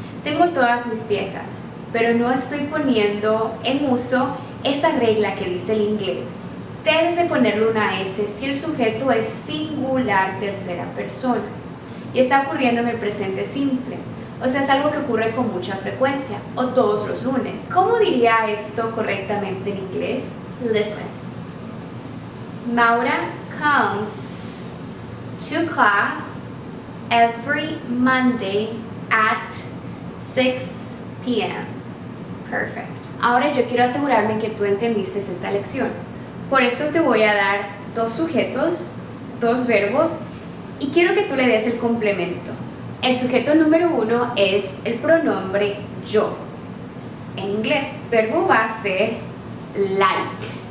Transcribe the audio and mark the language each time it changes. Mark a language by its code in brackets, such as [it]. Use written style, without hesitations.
[es] Tengo todas mis piezas, pero no estoy poniendo en uso esa regla que dice el inglés. Debes de ponerle una S si el sujeto es singular tercera persona. Y está ocurriendo en el presente simple. O sea, es algo que ocurre con mucha frecuencia, o todos los lunes. ¿Cómo diría esto correctamente en inglés? [en] Listen. Maura comes to class every Monday at 6 p.m. Perfect. [es] Ahora yo quiero asegurarme que tú entendiste esta lección. Por eso te voy a dar dos sujetos, dos verbos, y quiero que tú le des el complemento. El sujeto número 1 es el pronombre yo. En inglés, el verbo va a ser like.